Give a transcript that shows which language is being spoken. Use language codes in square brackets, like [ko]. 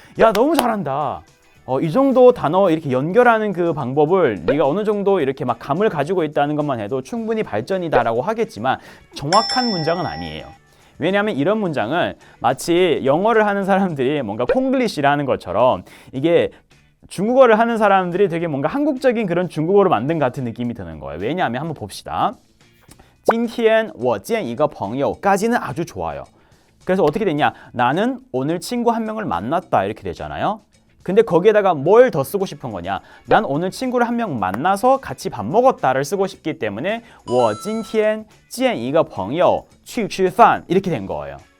[ko] 야, 너무 잘한다. 이 정도 단어 이렇게 연결하는 그 방법을 네가 어느 정도 이렇게 막 감을 가지고 있다는 것만 해도 충분히 발전이다라고 하겠지만 정확한 문장은 아니에요. 왜냐하면 이런 문장은 마치 영어를 하는 사람들이 뭔가 콩글리시라는 것처럼 이게 중국어를 하는 사람들이 되게 뭔가 한국적인 그런 중국어로 만든 같은 느낌이 드는 거예요. 왜냐하면 한번 봅시다. [zh] 今天我见一个朋友 [ko] 까지는 아주 좋아요. 그래서 어떻게 됐냐? 나는 오늘 친구 한 명을 만났다 이렇게 되잖아요. 근데 거기에다가 뭘 더 쓰고 싶은 거냐? 난 오늘 친구를 한 명 만나서 같이 밥 먹었다를 쓰고 싶기 때문에 [zh] 我今天见一个朋友去吃饭 [ko] 이렇게 된 거예요.